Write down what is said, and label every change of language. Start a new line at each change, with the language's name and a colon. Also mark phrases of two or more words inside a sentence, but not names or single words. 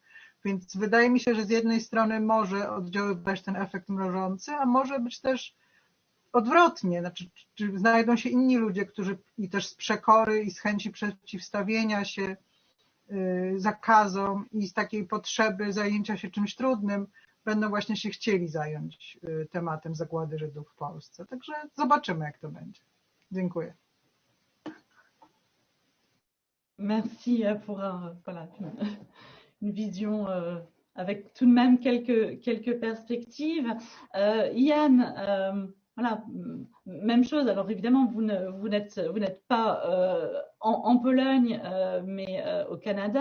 Polish: Więc wydaje mi się, że z jednej strony może oddziaływać ten efekt mrożący, a może być też odwrotnie, znaczy, czy znajdą się inni ludzie, którzy i też z przekory i z chęci przeciwstawienia się zakazom i z takiej potrzeby zajęcia się czymś trudnym będą właśnie się chcieli zająć tematem zagłady Żydów w Polsce. Także zobaczymy, jak to będzie. Dziękuję.
French: Merci pour une vision avec tout de même quelques perspectives. Yann, voilà, même chose. Alors évidemment, vous n'êtes pas en Pologne, mais au Canada.